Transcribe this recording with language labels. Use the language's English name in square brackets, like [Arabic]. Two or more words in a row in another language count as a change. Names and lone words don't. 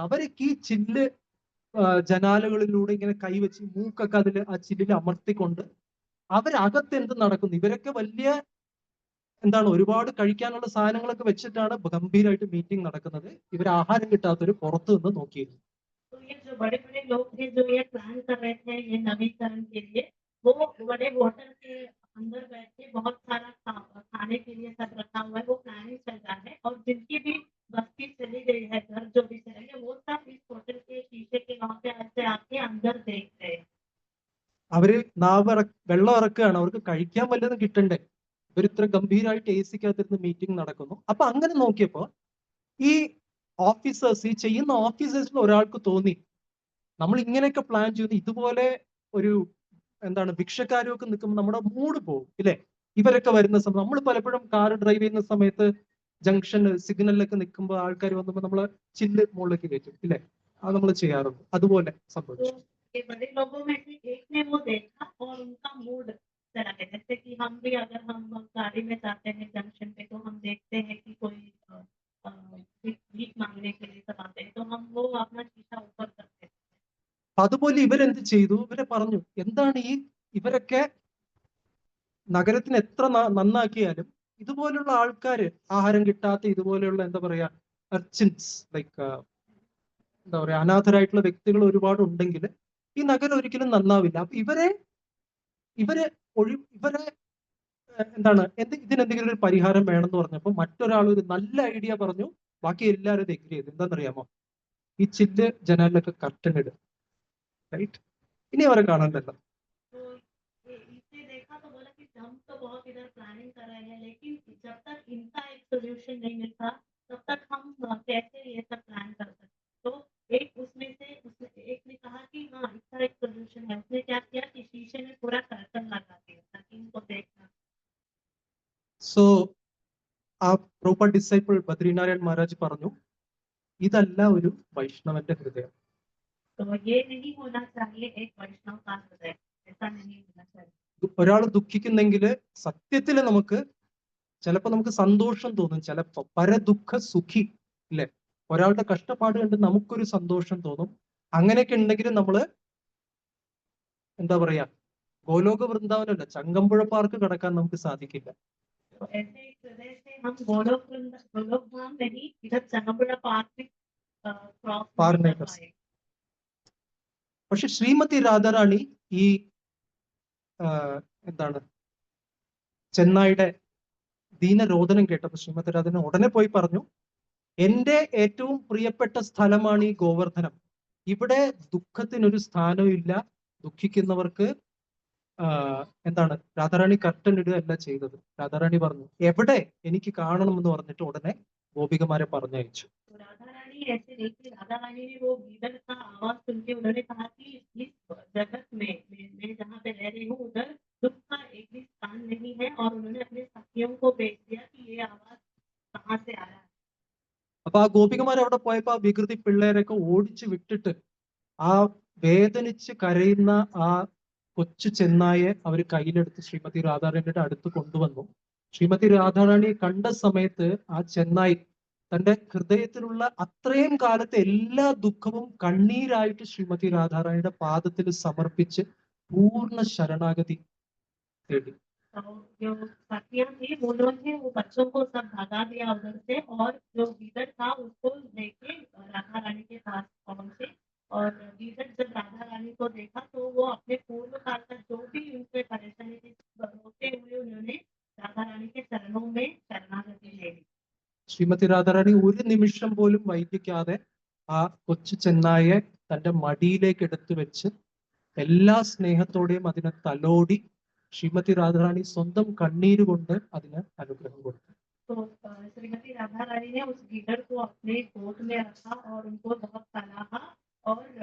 [Malayalam] അവരൊക്കെ ഈ ചില്ല് ജനാലകളിലൂടെ ഇങ്ങനെ കൈവച്ച് മൂക്കൊക്കെ അതിൽ ആ ചില്ലിൽ അമർത്തിക്കൊണ്ട് അവരകത്ത് എന്ത് നടക്കുന്നു, ഇവരൊക്കെ വലിയ എന്താണ് ഒരുപാട് കഴിക്കാനുള്ള സാധനങ്ങളൊക്കെ വെച്ചിട്ടാണ് ഗംഭീരമായിട്ട് മീറ്റിംഗ് നടക്കുന്നത്. ഇവർ ആഹാരം കിട്ടാത്തവര് പുറത്തു നിന്ന് നോക്കിയിരുന്നു. [Hindi] तो ये जो बड़े-बड़े लोग थे जो ये प्लान कर रहे थे ये नवीकरण के लिए, वो बड़े होटल के अंदर बैठ के बहुत सारा खाने के लिए सब रखा हुआ है, वो प्लानिंग चल रहा है। और जिनकी भी बस्ती चली गई है, घर जो भी चले गए, वो सब इस होटल के शीशे के वहाँ पे ऐसे आके अंदर देख रहे हैं। [Malayalam] അവര് വെള്ളം ഇറക്കുകയാണ്, അവർക്ക് കഴിക്കാൻ വല്ലതും കിട്ടണ്ടേ. ഇവർ ഇത്ര ഗംഭീരമായിട്ട് എ സിക്കകത്തിരുന്ന് മീറ്റിംഗ് നടക്കുന്നു. അപ്പൊ അങ്ങനെ നോക്കിയപ്പോ ഈ ഓഫീസേഴ്സ്, ഈ ചെയ്യുന്ന ഓഫീസേഴ്സിൽ ഒരാൾക്ക് തോന്നി നമ്മൾ ഇങ്ങനെയൊക്കെ പ്ലാൻ ചെയ്ത് ഇതുപോലെ ഒരു എന്താണ് ഭിക്ഷക്കാരും ഒക്കെ നിൽക്കുമ്പോൾ നമ്മുടെ മൂഡ് പോകും ഇല്ലേ. ഇവരൊക്കെ വരുന്ന സമയം നമ്മൾ പലപ്പോഴും കാർ ഡ്രൈവ് ചെയ്യുന്ന സമയത്ത് ജംഗ്ഷൻ സിഗ്നലിലൊക്കെ നിൽക്കുമ്പോൾ ആൾക്കാർ വന്നപ്പോൾ നമ്മള് ചില്ല് മുകളിലേക്ക് കയറ്റും ഇല്ലേ, അത് നമ്മൾ ചെയ്യാറുണ്ട്. അതുപോലെ സംഭവിച്ചു. [Hindi] ये बड़े लोगों में से एक ने वो देखा और उनका मूड चला गया। जैसे कि हम भी अगर हम गाड़ी में जाते हैं जंक्शन पे तो हम देखते हैं कि कोई भीख मांगने के लिए सब आते हैं, तो हम वो अपना शीशा ऊपर करते हैं। [Malayalam] അതുപോലെ ഇവരെന്ത് ചെയ്തു, ഇവരെ പറഞ്ഞു എന്താണ് ഇവരൊക്കെ നഗരത്തിന് എത്ര നന്നാക്കിയാലും ഇതുപോലുള്ള ആൾക്കാര് ആഹാരം കിട്ടാത്ത ഇതുപോലെയുള്ള എന്താ പറയാ [English] urchins like [Malayalam] എന്താ പറയാ അനാഥരായിട്ടുള്ള വ്യക്തികൾ ഒരുപാട് ഉണ്ടെങ്കിൽ ഈ നഗരം ഒരിക്കലും നന്നാവില്ല. അപ്പൊ ഇവരെ എന്താണ് ഇതിനെന്തെങ്കിലും ഒരു പരിഹാരം വേണമെന്ന് പറഞ്ഞപ്പോ മറ്റൊരാൾ ഒരു നല്ല ഐഡിയ പറഞ്ഞു. ബാക്കി എല്ലാവരും ഇത് എഗ്രി ചെയ്തു. എന്താണെന്നറിയാമോ, ഈ ചില്ല് ജനാലിലൊക്കെ കർട്ടൻ ഇടും. റൈറ്റ്, ഇനി അവരെ കാണണ്ടല്ലോ. [Hindi] तो इसने देखा तो बोला कि हम तो बहुत इधर प्लानिंग कर रहे हैं, लेकिन जब तक इनका एक सोल्यूशन नहीं मिलता तब तक हम कैसे ये सब प्लान कर सकते। तो एक उसमें एक ने कहा कि हाँ इसका एक सोल्यूशन है। उसने क्या किया कि शीशे में पूरा कर्टन लगा दिया ताकि इनको देखना। [Malayalam] സോ ആ [English] proper disciple [Malayalam] ബദ്രീനാരായൺ മഹാരാജ് പറഞ്ഞു, ഇതല്ല ഒരു വൈഷ്ണവന്റെ ഹൃദയം. [Hindi] तो ये नहीं होना चाहिए एक वैष्णव का हृदय, ऐसा नहीं होना चाहिए। [Malayalam] ഒരാൾ ദുഃഖിക്കുന്നെങ്കിൽ സത്യത്തിൽ നമുക്ക് ചിലപ്പോൾ നമുക്ക് സന്തോഷം തോന്നും, ചിലപ്പോ പരദുഃഖ സുഖി ഇല്ലേ, ഒരാളുടെ കഷ്ടപ്പാട് കണ്ട് നമുക്കൊരു സന്തോഷം തോന്നും. അങ്ങനെയൊക്കെ ഉണ്ടെങ്കിൽ നമ്മള് എന്താ പറയാ ഗോലോക വൃന്ദാവനമല്ല ചങ്കമ്പുഴ പാർക്ക് കടക്കാൻ നമുക്ക് സാധിക്കില്ല. [Hindi] तो ऐसे एक हृदय से हम गोलोक धाम नहीं, इधर चंगबुड़ा पार्क में क्रॉस पार नहीं नहीं कर कर पाए। [Malayalam] പക്ഷെ ശ്രീമതി രാധാറാണി ഈ എന്താണ് ചെന്നായിയുടെ ദീനരോധനം കേട്ടപ്പോൾ ശ്രീമതി രാധാറാണി ഉടനെ പോയി പറഞ്ഞു, എന്റെ ഏറ്റവും പ്രിയപ്പെട്ട സ്ഥലമാണ് ഈ ഗോവർദ്ധനം. ഇവിടെ ദുഃഖത്തിനൊരു സ്ഥാനവും ഇല്ല. ദുഃഖിക്കുന്നവർക്ക് എന്താണ് രാധാറാണി കർട്ടൻ ഇടുകയല്ല ചെയ്തത്. രാധാറാണി പറഞ്ഞു എവിടെ എനിക്ക് കാണണമെന്ന് പറഞ്ഞിട്ട് ഉടനെ ഗോപികമാരെ പറഞ്ഞയച്ചു. [Hindi] राधा रानी ऐसे नहीं थी। राधा रानी ने वो गीदड़ का आवाज सुन के उन्होंने कहा कि इस जगत में मैं जहाँ पे रह रही हूँ उधर दुख का एक भी स्थान नहीं है। और उन्होंने अपने साथियों को भेज दिया कि ये आवाज कहाँ से आ रहा है। [Malayalam] അപ്പൊ ആ ഗോപികമാർ അവിടെ പോയപ്പോ ആ വികൃതി പിള്ളേരൊക്കെ ഓടിച്ചു വിട്ടിട്ട് ആ വേദനിച്ച് കരയുന്ന ആ കൊച്ചു ചെന്നായെ അവർ കയ്യിലെടുത്ത് ശ്രീമതി രാധാറാണിയുടെ അടുത്ത് കൊണ്ടുവന്നു. ശ്രീമതി രാധാറാണി കണ്ട സമയത്ത് ആ ചെന്നായി തന്റെ ഹൃദയത്തിലുള്ള അത്രയും കാലത്തെ എല്ലാ ദുഃഖവും കണ്ണീരായിട്ട് ശ്രീമതി രാധാറാണിയുടെ പാദത്തിൽ സമർപ്പിച്ച് പൂർണ്ണ ശരണാഗതി തേടി. [Hindi] तो जो साथियां थी उन्होंने वो बच्चों को सब भगा दिया उधर से, और जो गीदड़ था उसको लेके राधा रानी के पास पहुंचे। और गीदड़ जब राधा रानी को देखा तो वो अपने पूर्व काल का जो भी उनसे परेशानी थी होते हुए उन्होंने राधा रानी के चरणों में शरणागति ले ली। [Malayalam] ശ്രീമതി രാധാറാണി ഒരു നിമിഷം പോലും വൈകിക്കാതെ ആ കൊച്ചു ചെന്നായെ തന്റെ മടിയിലേക്ക് എടുത്തു വെച്ച് എല്ലാ സ്നേഹത്തോടെയും അതിനെ തലോടി ശ്രീമതി രാധാറാണി സ്വന്തം കണ്ണീര് കൊണ്ട് അതിന് അനുഗ്രഹം കൊടുത്തു. [Hindi] तो श्रीमती राधा रानी ने उस गीदड़ को अपने गोद में रखा और उनको बहुत सलाहा और